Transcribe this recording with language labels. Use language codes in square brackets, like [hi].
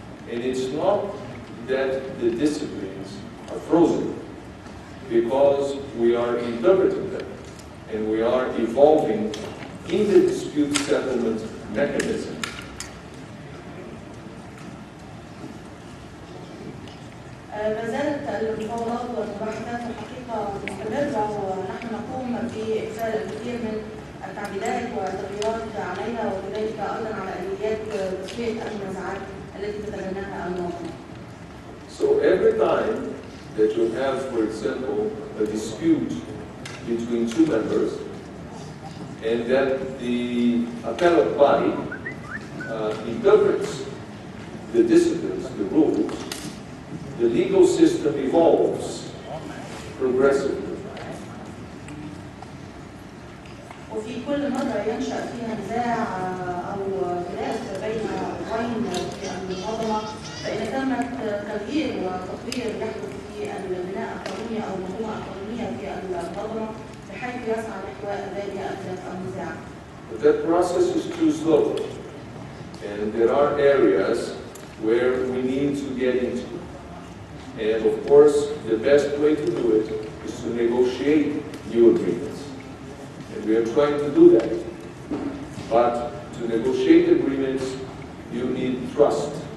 [en] And it's not that the disciplines are frozen, because we are interpreting them and we are evolving in the dispute settlement mechanism. [ar] ما زالت المفاوضات والمباحثات الحقيقة مستمرة، ونحن نقوم بإرسال الكثير من التعديلات والتغييرات عليها، وكذلك أيضا على آليات تسوية المنازعات التي تتبناها المنظمة. [en] So every time that you have, for example, a dispute between two members, and that the appellate body interprets the disciplines, the rules, the legal system evolves progressively. [ar] وفي كل مرة ينشأ فيها نزاع أو خلاف بين طرفين في المنظمة، فإذا تمت تغيير وتطوير يحدث في البناء القانوني أو المنظومة القانونية في المنظمة بحيث يسعى نحو ذلك النزاع. [en] But that process is too slow, and there are areas where we need to get into. And of course, the best way to do it is to negotiate new agreements. And we are trying to do that. But to negotiate agreements, you need trust.